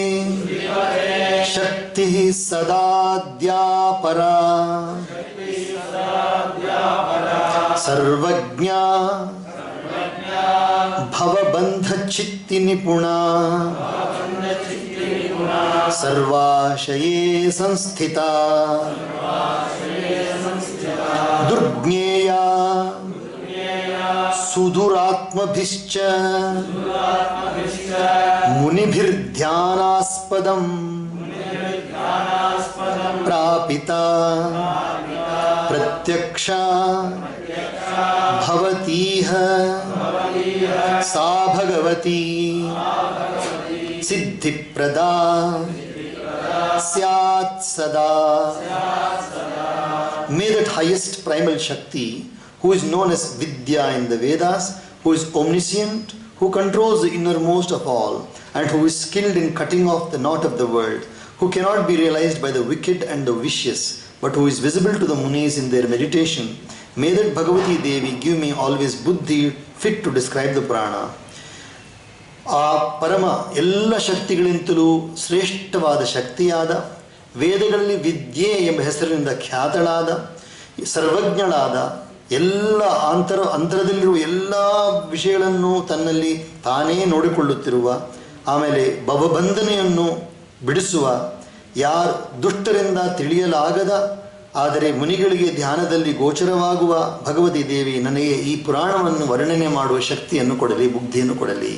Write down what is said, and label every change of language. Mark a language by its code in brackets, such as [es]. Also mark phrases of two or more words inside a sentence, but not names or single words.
[sa] ಶಕ್ತಿ ಸದಾದ್ಯಾಪರ ಸರ್ವಜ್ಞ ಭವಬಂಧಚಿತ್ತಿ ನಿಪುಣ ಸರ್ವಾಶಯೇ ಸಂಸ್ಥಿತ ದುರ್ಜ್ಞೇಯ ಸುಧುರಾತ್ಮಭಿಶ್ಚ ಮುನಿಭಿರ್ಧ್ಯಾನಾಸ್ಪದಂ ಪ್ರಾಪಿತ ಪ್ರತ್ಯಕ್ಷ ಭವತೀಹ ಸಾ ಭಗವತಿ ಸಿದ್ಧಿಪ್ರದಾ ಸ್ಯಾತ್ ಸದಾ. [en] May that highest primal Shakti, who is known as Vidya in the Vedas, who is omniscient, who controls the innermost of all, and who is skilled in cutting off the knot of the world, who cannot be realized by the wicked and the vicious, but who is visible to the Munis in their meditation, may that Bhagavati Devi give me always buddhi fit to describe the Purana. [kn] ಆ ಪರಮ ಎಲ್ಲ ಶಕ್ತಿಗಳಿಂತಲೂ ಶ್ರೇಷ್ಠವಾದ ಶಕ್ತಿಯಾದ, ವೇದಗಳಲ್ಲಿ ವಿದ್ಯೆ ಎಂಬ ಹೆಸರಿನಿಂದ ಖ್ಯಾತಳಾದ, ಸರ್ವಜ್ಞಳಾದ, ಎಲ್ಲ ಅಂತರದಲ್ಲಿರುವ ಎಲ್ಲ ವಿಷಯಗಳನ್ನು ತನ್ನಲ್ಲಿ ತಾನೇ ನೋಡಿಕೊಳ್ಳುತ್ತಿರುವ, ಆಮೇಲೆ ಭವಬಂಧನೆಯನ್ನು ಬಿಡಿಸುವ, ಯಾರು ದುಷ್ಟರಿಂದ ತಿಳಿಯಲಾಗದ ಆದರೆ ಮುನಿಗಳಿಗೆ ಧ್ಯಾನದಲ್ಲಿ ಗೋಚರವಾಗುವ ಭಗವತಿ ದೇವಿ ನನಗೆ ಈ ಪುರಾಣವನ್ನು ವರ್ಣನೆ ಮಾಡುವ ಶಕ್ತಿಯನ್ನು ಕೊಡಲಿ, ಬುದ್ಧಿಯನ್ನು ಕೊಡಲಿ.